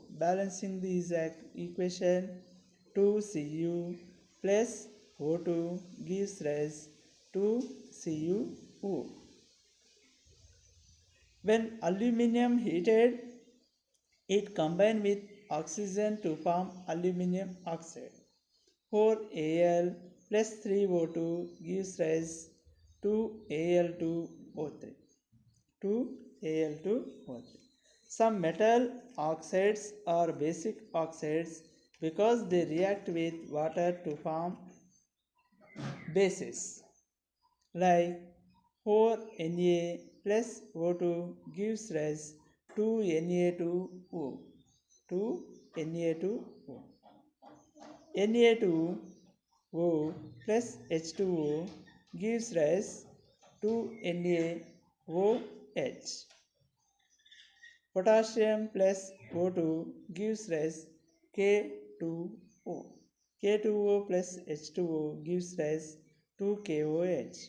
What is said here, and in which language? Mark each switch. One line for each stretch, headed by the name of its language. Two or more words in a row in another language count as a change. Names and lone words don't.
English: Balancing the exact equation, 2Cu plus O2 gives rise to CuO. When aluminium heated, it combined with oxygen to form aluminium oxide. 4Al plus 3O2 gives rise to Al2O3. 2Al2O3. Some metal oxides are basic oxides because they react with water to form bases. Like 4Na plus O2 gives rise to Na2O. 2Na2O. Na2O plus H2O gives rise to NaOH. Potassium plus O2 gives rise K2O. K2O plus H2O gives rise to KOH.